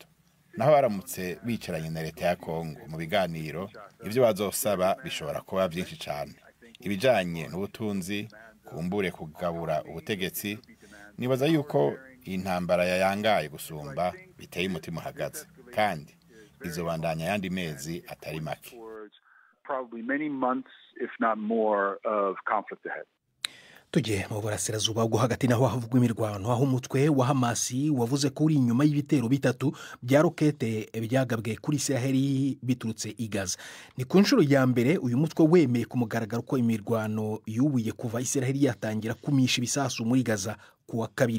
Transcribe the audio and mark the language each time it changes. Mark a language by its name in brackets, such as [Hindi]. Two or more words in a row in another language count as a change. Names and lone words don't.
[Rundi] Naho baramutse bicaranye na leta ya Kongo mu biganiro, ivyo bazosaba bishobora kuba byinshi cyane. Ibijanye n'ubutunzi, kumbure kugabura ubutegetsi, nibaza yuko intambara yayangaye gusumba biteye umutima uhagaze, kandi izobandanya yandi mezi atari make. [English] Probably many months if not more of conflict ahead. [Rundi] Tujye mu burasirazuba bwo hagati naho havugwa imirwano, aho umutwe wa Hamasi wavuze ko uri inyuma y'ibitero bitatu bya rokete byagabwe kuri Israeli biturutse i Gaza. Ni ku nshuro ya mbere uyu mutwe wemeye ku mugaragaro ko imirwano yubuye kuva Israeli yatangira kumisha ibisasu muri Gaza kuwa kabiri.